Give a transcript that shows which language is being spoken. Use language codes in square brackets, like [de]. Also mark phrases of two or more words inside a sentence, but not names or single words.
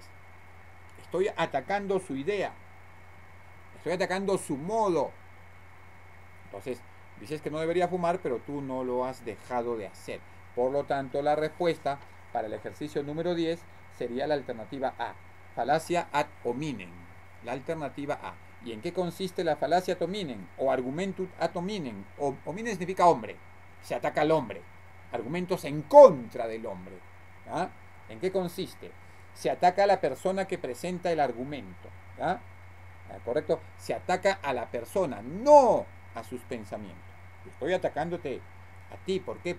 [es] Estoy atacando su idea. Estoy atacando su modo. Entonces, dices que no debería fumar, pero tú no lo has dejado de hacer. Por lo tanto, la respuesta para el ejercicio número 10 sería la alternativa A. Falacia [la] ad hominem. [es] La alternativa A. ¿Y en qué consiste la falacia [la] ad hominem? O argumentum ad hominem. [es] Hominem significa hombre. Se ataca al hombre. Argumentos en contra del hombre. ¿Ah? ¿En qué consiste? Se ataca a la persona que presenta el argumento. ¿Ah? ¿Correcto? Se ataca a la persona, no a sus pensamientos. Estoy atacándote a ti. ¿Por qué?